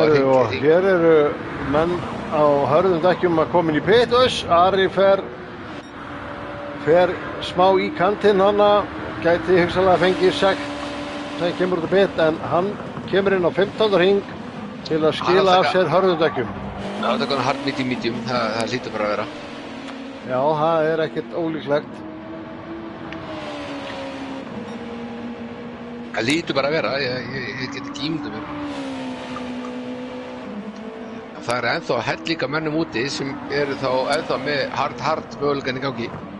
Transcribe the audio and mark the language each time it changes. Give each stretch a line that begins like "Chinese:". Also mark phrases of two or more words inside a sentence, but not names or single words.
Icelandic: og hér eru menn á hörðum dekkjum að komin í pitus. Ari fer smá í kantinn hana, gæti hugsanlega fengið sekt sem kemur út af pit, en hann kemur inn á 15. hring til að skila af sér hörðum dekkjum. Já, þetta er
English: hard medium,
Icelandic: það hlýtur bara að vera. Já, það er ekkert ólíklegt. Það hlýtur bara að vera, ég get ekki ímyndað mér. Það er ennþá hellinga mönnum úti sem eru þá ennþá með hard mögulegan í gangi.